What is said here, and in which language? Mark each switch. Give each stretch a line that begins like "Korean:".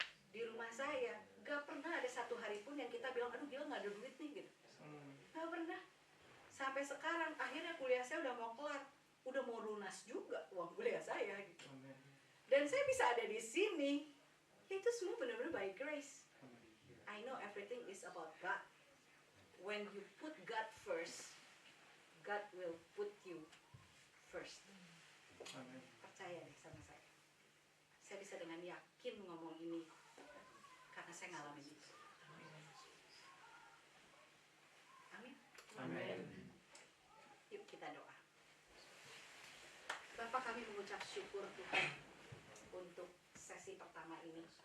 Indonesian: Di rumah saya nggak pernah ada satu hari pun yang kita bilang, aduh gila nggak ada duit nih gitu. Nggak pernah. Sampai sekarang akhirnya kuliah saya udah mau kelar, udah mau lunas juga uang kuliah saya gitu. Dan saya bisa ada di sini, itu semua benar-benar
English: by grace. I know everything is about God. When you put God first, God will put you first.
Indonesian: Percaya deh sama saya. Saya bisa dengan yakin ngomong ini karena saya ngalamin itu. Amin. Amin. Yuk kita doa. Bapak, kami mengucap syukur Tuhan untuk sesi pertama ini.